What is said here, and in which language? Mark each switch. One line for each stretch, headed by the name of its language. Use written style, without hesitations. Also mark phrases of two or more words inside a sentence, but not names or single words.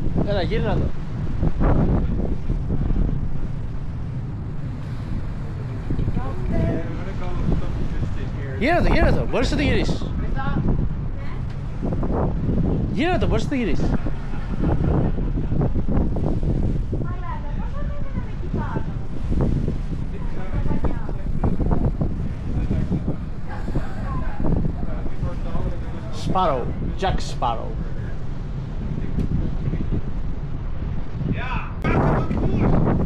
Greek: Έλα, γύρνα το. Γύρνα το, μπορείς να το γυρίσεις. Γύρνα το, μπορείς να το γυρίσεις.
English: Sparrow, Jack Sparrow. Yeah, back on the course.